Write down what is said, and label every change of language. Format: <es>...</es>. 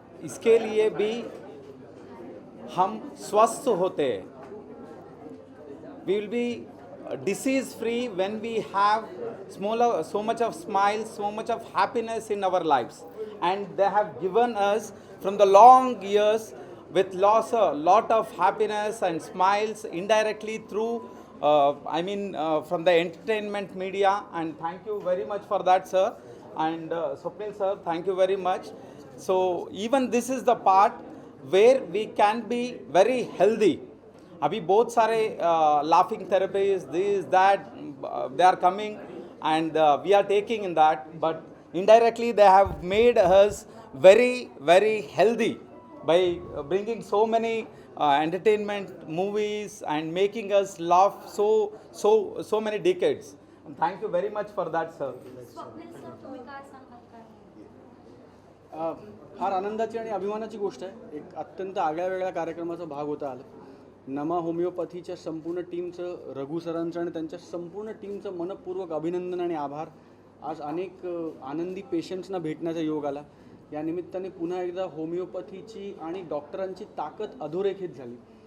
<hi>इसके लिए भी हम स्वस्थ होते हैं.</hi> <en>We will be disease free when we have so much of smiles, so much of happiness in our lives. And they have given us from the long years with lot of happiness and smiles indirectly through from the entertainment media, and thank you very much for that, sir. And Swapnil sir, thank you very much. So even this is the part where we can be very healthy.</en> <hi>अभी बहुत सारे</hi> <en>Laughing therapies this that they are coming and we are taking in that, but indirectly they have made us very, very healthy by bringing so many entertainment movies and making us laugh so many decades. And thank you very much for that, sir.</en> <mr>Swapnil sir तुम्ही काय सांगाल काय फार आनंदाची आणि अभिमानाची गोष्ट आहे. एक अत्यंत आगळ्या वेगळ्या कार्यक्रमाचा भाग होता आला. नमा होमिओपॅथीच्या संपूर्ण टीमचं, रघु सरांचं आणि त्यांच्या संपूर्ण टीमचं मनपूर्वक अभिनंदन आणि आभार. आज अनेक आनंदी पेशंट्सना भेटण्याचा योग आला. या निमित्ताने पुन्हा एकदा होमिओपॅथीची आणि डॉक्टरांची ताकद अधोरेखित झाली.</mr>